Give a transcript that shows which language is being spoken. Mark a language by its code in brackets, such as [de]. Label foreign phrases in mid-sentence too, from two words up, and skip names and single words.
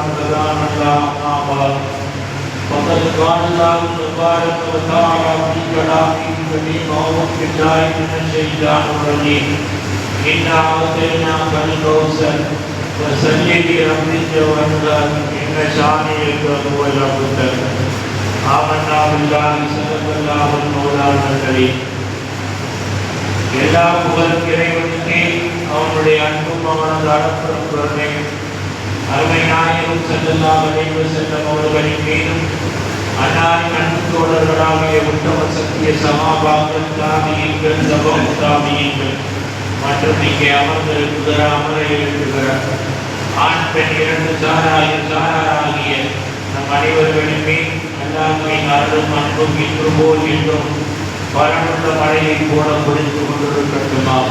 [ar] هدانا الله أما بعد فقد قال الله تبارك وتعالى في كلامه الكريم أعوذ بالله من الشيطان الرجيم إنا أعطيناك الكوثر فصل لربك وانحر إن شانئك هو الأبتر آمنا بالله صدق الله المولى الكريم [ta] எல்லா புகழும் இறைவனுக்கே அவனுடைய அன்பும் அவனது அடக்கம் கருணை அருமை நாயகம் ஸல்லல்லாஹு [ar] عليه وسلم [ta] அவர்களின் மீதும் அன்னாரின் அன்பு தோழர்களாகிய உத்தம சத்திய சமாபாக்கள் தாபியீன்கள் சபம் தாபியீன்கள் மற்றும் இங்கே அமர்ந்திருக்கிற அமர இருக்கிற ஆண் பெண் இரண்டு சாராராகிய நம் அனைவர்களின் மீது அல்லாஹ்வின் அருளும் அன்பும் இன்று போல் என்றும் பலனுள்ள மழையை போல பொழிந்து கொண்டிருக்கட்டுமாக.